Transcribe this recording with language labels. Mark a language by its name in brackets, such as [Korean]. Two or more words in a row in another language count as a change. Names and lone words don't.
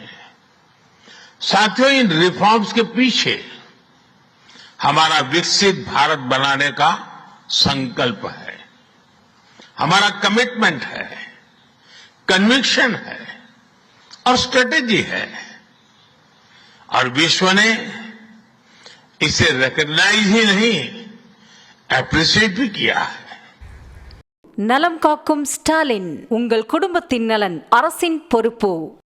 [Hindi] साथियों, इन रिफॉर्म्स के पीछे हमारा विकसित भारत बनाने का संकल्प है, हमारा कमिटमेंट है, कन्विक्शन है और स्ट्रेटेजी है, और विश्व ने इसे रिकॉग्नाइज ही नहीं, एप्रिशिएट भी किया है। [Tamil] நலம் காக்கும் ஸ்டாலின். உங்கள் குடும்பத்தின் நலன் அரசின் பொறுப்பு.